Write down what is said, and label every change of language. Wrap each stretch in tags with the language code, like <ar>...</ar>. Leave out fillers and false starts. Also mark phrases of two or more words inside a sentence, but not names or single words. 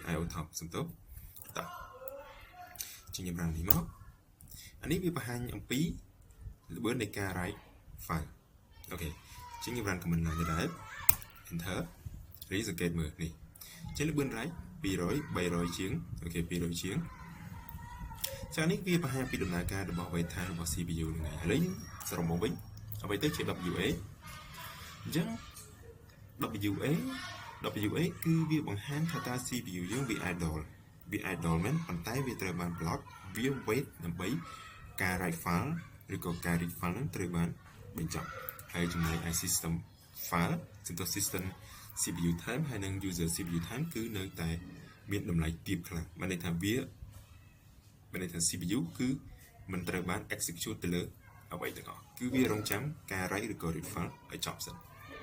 <en>io top</en> <km>សំទោសតោះជាខ្ញុំ run នេះមកអានេះវាបង្ហាញអំពីល្បឿននៃការ</km> <en>write file</en> <km>អូខេជាខ្ញុំ</km> <en>run command line</en> <km>ដែរ enter រីសង្កេតមើលនេះជាល្បឿន write 200 300ជាងអូខេ200ជាងចានេះវាបង្ហាញពីដំណើរការរបស់</km> <en>wait time</en> <km>របស់ CPU ហ្នឹងហើយឥឡូវយើងសរុបមកវិញអ្វីទៅជា WA អញ្ចឹង WA គឺវាបង្ហាញថាតើ CPU យើងវា idle មែនប៉ុន្តែវាត្រូវបាន block វា wait ដើម្បីការ</km> <en>write file</en> <km>ឬក៏ការ</km> <en>read file</en> <km>ហ្នឹងត្រូវបានបញ្ចប់ហើយចំណែកឯ</km> <en>system file</en> <km>សំដៅ</km> <en>system CPU time</en> <km>ហើយនិង</km> <en>user CPU time</en> <km>គឺនៅតែមានតម្លៃទាបខ្លាំងមានន័យថាមានន័យថា CPU គឺមិនត្រូវបាន execute ទៅលើអ្វីទាំងអស់គឺវារងចាំការ write ឬក៏</km> <en>read file</en> <km>ឲ្យចប់សិន</km>